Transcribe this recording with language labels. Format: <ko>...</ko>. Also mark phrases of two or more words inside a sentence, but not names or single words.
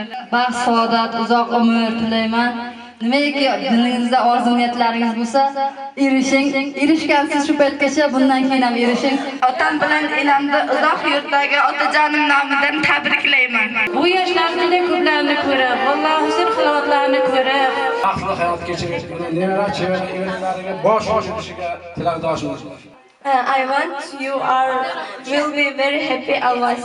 <uz>Baxt, saodat, uzoq umr tilayman. Nimaiki diningizda orzu-niyatlaringiz bo'lsa, erishgansiz shu paytgacha, bundan keyin ham erishing. Otam bilan elamda uzoq yurtdagi otajonim nomidan tabriklayman. Bu yoshlar juda ko'plarni ko'rib, vallohi sir xilovatlarni ko'rib, baxtli hayot kechirib, nevara chevaralariga bosh urishiga tilakdoshimiz.</uz> <en>I want you will be very happy always.</en>